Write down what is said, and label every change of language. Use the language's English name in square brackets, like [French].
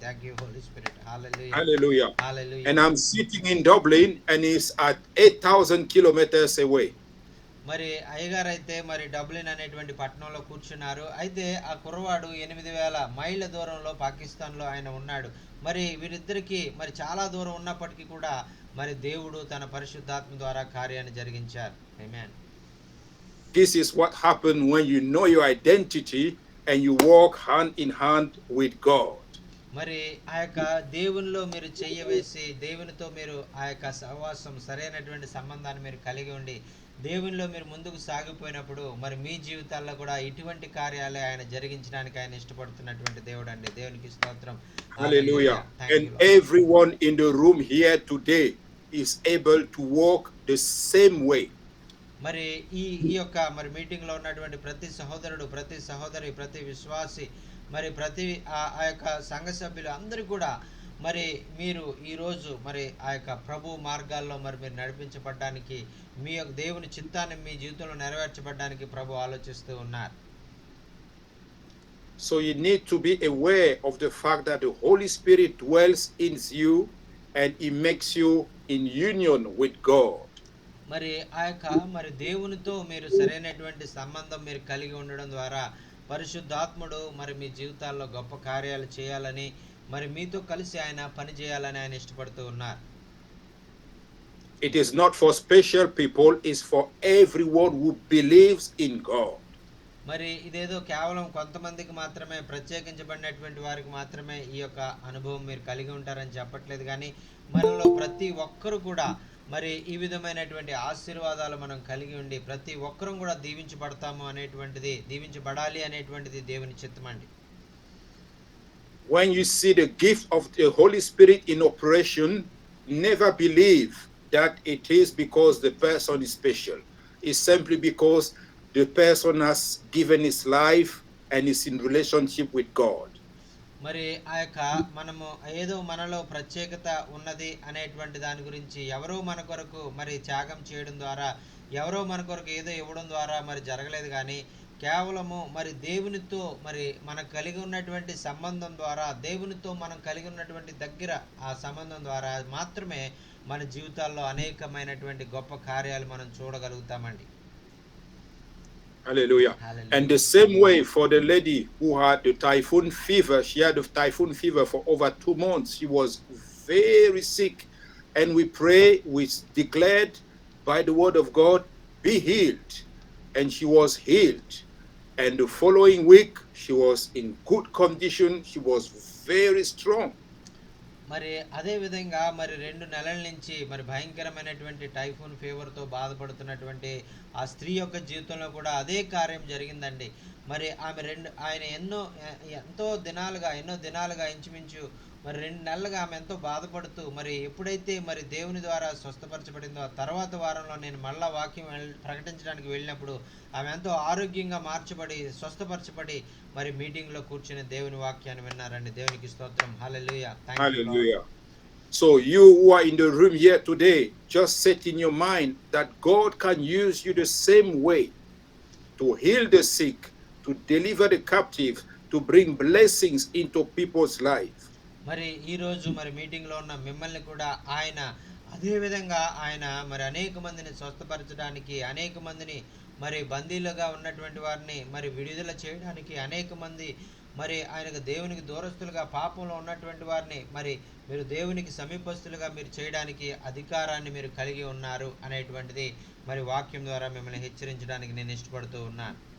[English] Thank you Holi spirit. Hallelujah. Hallelujah. Hallelujah. And I'm sitting in Dublin, and it's at 8,000 kilometers away. [Telugu] మరి అయ్యగారు అయితే మరి Dublin అనేటువంటి పట్టణంలో కూర్చున్నారు. అయితే ఆ కుర్రవాడు 8,000 మైళ్ళ దూరంలో పాకిస్తాన్లో ఆయన ఉన్నాడు. మరి వీరిద్దరికి మరి చాలా దూరం ఉన్నప్పటికీ కూడా మరి దేవుడు తన పరిశుద్ధాత్మ ద్వారా కార్యాన్ని జరిగించారు. ఆమేన్. [English] This is what happened when you know your identity and you walk hand in hand with God. [Telugu] మరి ఆ యొక్క దేవునిలో మీరు చెయ్యవేసి దేవునితో మీరు ఆ యొక్క సహవాసం సరైనటువంటి సంబంధాన్ని మీరు కలిగి ఉండి దేవునిలో మీరు ముందుకు సాగిపోయినప్పుడు మరి మీ జీవితాల్లో కూడా ఇటువంటి కార్యాలే ఆయన జరిగించడానికి ఆయన ఇష్టపడుతున్నటువంటి దేవుడు అండి. దేవునికి స్తోత్రం. [English] Hallelujah. Thank And you, Lord. everyone in the room here today is able to walk the same way. [Telugu] మరి ఈ యొక్క మరి మీటింగ్ లో ఉన్నటువంటి ప్రతి సహోదరుడు, ప్రతి సహోదరి, ప్రతి విశ్వాసి, మరి ప్రతి ఆ యొక్క సంఘ సభ్యులు అందరూ కూడా మరి మీరు ఈరోజు మరి ఆ యొక్క ప్రభు మార్గాల్లో మరి మీరు నడిపించబడ్డానికి, మీ యొక్క దేవుని చిత్తాన్ని మీ జీవితంలో నెరవేర్చబడ్డానికి ప్రభు ఆలోచిస్తూ ఉన్నారు. [English] So you need to be aware of the fact that the Holy Spirit dwells in you and he makes you in union with God. [Telugu] మరి ఆ యొక్క మరి దేవునితో మీరు సరైనటువంటి సంబంధం మీరు కలిగి ఉండడం ద్వారా పరిశుద్ధాత్ముడు మరి మీ జీవితాల్లో గొప్ప కార్యాలు చేయాలని మరి మీతో కలిసి ఆయన పని చేయాలని ఆయన ఇష్టపడుతూ ఉన్నారు. [English] It is not for special people, it's for everyone who believes in God. [Telugu] మరి ఇదేదో కేవలం కొంతమందికి మాత్రమే, ప్రత్యేకించబడినటువంటి వారికి మాత్రమే ఈ యొక్క అనుభవం మీరు కలిగి ఉంటారని చెప్పట్లేదు, కానీ మనలో ప్రతి ఒక్కరు కూడా మరి ఈ విధమైనటువంటి ఆశీర్వాదాలు మనం కలిగి ఉండి ప్రతి ఒక్కరం కూడా దీవించబడతాము అనేటువంటిది, దీవించబడాలి అనేటువంటిది దేవుని చిత్తమండి. [English] When you see the gift of the Holy Spirit in operation, never believe that it is because the person is special. It's simply because the person has given his life and is in relationship with God. [Telugu] మరి ఆ యొక్క మనము ఏదో మనలో ప్రత్యేకత ఉన్నది అనేటువంటి దాని గురించి ఎవరో మన కొరకు మరి త్యాగం చేయడం ద్వారా, ఎవరో మన కొరకు ఏదో ఇవ్వడం ద్వారా మరి జరగలేదు, కానీ కేవలము మరి దేవునితో మరి మనకు కలిగి ఉన్నటువంటి సంబంధం ద్వారా, దేవునితో మనం కలిగి ఉన్నటువంటి దగ్గర ఆ సంబంధం ద్వారా మాత్రమే మన జీవితాల్లో అనేకమైనటువంటి గొప్ప కార్యాలు మనం చూడగలుగుతామండి. [English] Hallelujah. Hallelujah. And the same way for the lady who had the typhoon fever, she had the typhoon fever for over 2 months. She was very sick. And we pray, we declared by the word of God, be healed. And she was healed. And the following week, she was in good condition. She was very strong. [Telugu] మరి అదే విధంగా మరి 2 నెలల నుంచి మరి భయంకరమైనటువంటి typhoon ఫీవర్తో బాధపడుతున్నటువంటి ఆ స్త్రీ యొక్క జీవితంలో కూడా అదే కార్యం జరిగిందండి. మరి ఆమె ఆయన ఎన్నో దినాలుగా ఇంచుమించు మరి 2 నెలలుగా ఆమె ఎంతో బాధపడుతూ మరి ఎప్పుడైతే మరి దేవుని ద్వారా స్వస్థపరచబడిందో ఆ తర్వాత వారంలో నేను మళ్ళా వాక్యం ప్రకటించడానికి వెళ్ళినప్పుడు ఆమె ఎంతో ఆరోగ్యంగా మార్చబడి స్వస్థపరచబడి మరి మీటింగ్లో కూర్చుని దేవుని వాక్యాన్ని విన్నారండి. దేవునికి స్తోత్రం. హల్లెలూయా. [English] Thank you Lord. Hallelujah. So you who are in the room here today, just set in your mind that God can use you the same way to heal the sick, to deliver the captive, to bring blessings into people's life. [Telugu] మరి ఈరోజు మరి మీటింగ్లో ఉన్న మిమ్మల్ని కూడా ఆయన అదే విధంగా ఆయన మరి అనేక మందిని స్వస్థపరచడానికి, అనేక మందిని మరి బందీలుగా ఉన్నటువంటి వారిని మరి విడుదల చేయడానికి, అనేక మంది మరి ఆయనకు దేవునికి దూరస్తులుగా పాపంలో ఉన్నటువంటి వారిని మరి మీరు దేవునికి సమీపస్తులుగా మీరు చేయడానికి అధికారాన్ని మీరు కలిగి ఉన్నారు అనేటువంటిది మరి వాక్యం ద్వారా మిమ్మల్ని హెచ్చరించడానికి నేను ఇష్టపడుతూ ఉన్నాను.